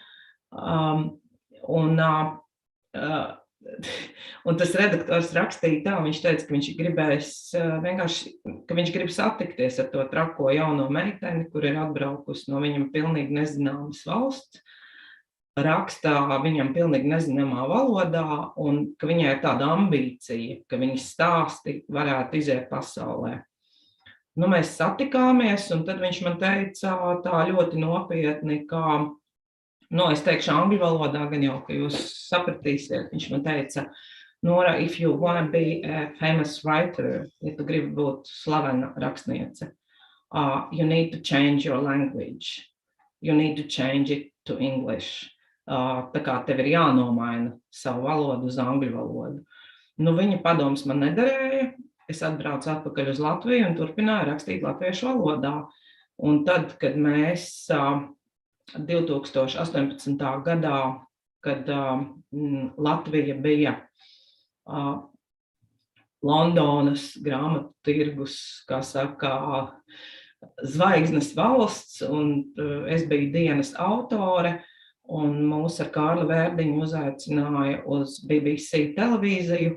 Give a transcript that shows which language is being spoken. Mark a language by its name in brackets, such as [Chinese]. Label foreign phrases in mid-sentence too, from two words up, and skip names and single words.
[Latvian] Un tas redaktors rakstīja tā, viņš teica, ka viņš gribēs vienkārši, ka viņš grib satikties ar to trako jauno meiteni, kur ir atbraukusi no viņam pilnīgi nezināmas valsts, rakstā viņam pilnīgi nezināmā valodā, un ka viņai ir tāda ambīcija, ka viņas stāsti varētu iziet pasaulē. Mēs satikāmies, un tad viņš man teica tā ļoti nopietni, ka es teikšu angļu valodā, gan jau, ka jūs sapratīsiet. Viņš man teica, [English] Nora, if you want to be a famous writer, [Latvian] ja tu gribi būt slavena rakstniece, [English] you need to change your language. You need to change it to English. [Latvian] Tā kā tev ir jānomaina savu valodu uz angļu valodu. Viņa padoms man nederēja. Es atbraucu atpakaļ uz Latviju un turpināju rakstīt latviešu valodā. Un tad, kad mēs 2018. gadā, kad Latvija bija Londonas grāmatu tirgus, kā saka, zvaigznes valsts, un es biju dienas autore, un mūs ar Kārli Vērdiņu uzaicināja uz BBC televīziju.